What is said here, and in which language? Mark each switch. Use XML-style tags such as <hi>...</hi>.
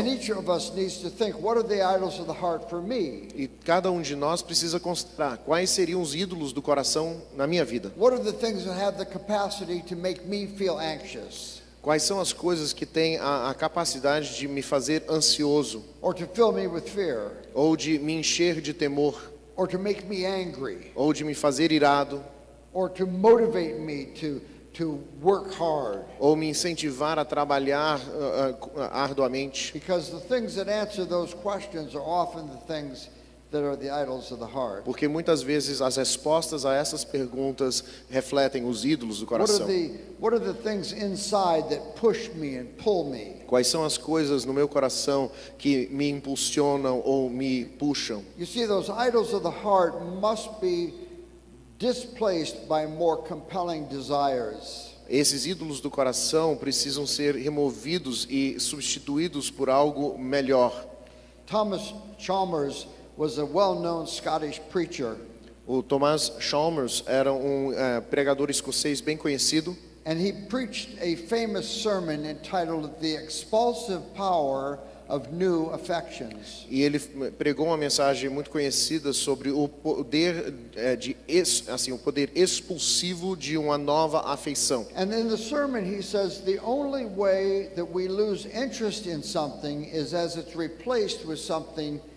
<en>And each of us needs to think, what are the idols of the heart for me?</en> <pt>E cada de nós precisa considerar quais seriam os ídolos do coração na minha vida.</pt> <en>What are the things that have the capacity to make me feel anxious?</en> <pt>Quais são as coisas que têm a capacidade de me fazer ansioso,</pt> <en>Or to fill me with fear?</en> <pt>ou de me encher de temor,</pt> <en>Or to make me angry?</en> <pt>ou de me fazer irado,</pt> <en>Or to motivate me to work hard?</en> <pt>ou me incentivar a trabalhar arduamente?</pt> <en>Because the things that answer those questions are often the things that are the idols of the heart.</en> <pt>Porque muitas vezes as respostas a essas perguntas refletem os ídolos do coração.</pt> <en>What are the things inside that push me and pull me?</en> <pt>Quais são as coisas no meu coração que me impulsionam ou me puxam?</pt> <en>You see, those idols of the heart must be displaced by more compelling desires.</en> <pt>Esses ídolos do coração precisam ser removidos e substituídos por algo melhor.</pt> <en>Thomas Chalmers was a well-known Scottish preacher,</en> <pt>O Thomas Chalmers era pregador escocês bem conhecido.</pt> <en>and he preached a famous sermon entitled The Expulsive Power of New Affections.</en> <pt>E ele pregou uma mensagem muito conhecida sobre o poder o poder expulsivo de uma nova afeição.</pt> <en>And in the sermon he says the only way that we lose interest in something is as it's replaced with something</en>